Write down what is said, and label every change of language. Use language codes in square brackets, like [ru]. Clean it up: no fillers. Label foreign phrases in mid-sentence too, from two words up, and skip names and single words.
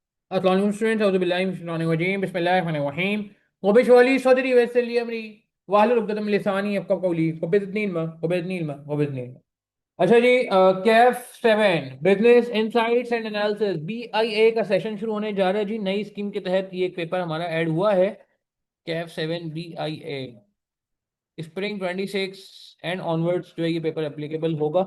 [ar] السلام عليكم स्टूडेंट्स, أعوذ بالله من الشيطان الرجيم، بسم الله الرحمن الرحيم. رب اشرح لي صدري ويسر لي أمري واحلل عقدة من لساني يفقهوا قولي وبزدني علما وبزدني علما وبزدني علما. [ur] اچھا جی، کیف 7 [en] Business Insights and Analysis BIA [ur] کا سیشن شروع ہونے جا رہا ہے جی. نئی اسکیم کے تحت یہ ایک پیپر ہمارا ایڈ ہوا ہے، کیف 7 BIA. [en] Spring 26 and onwards [ur] جو ہے یہ پیپر ایپلیکیبل ہوگا.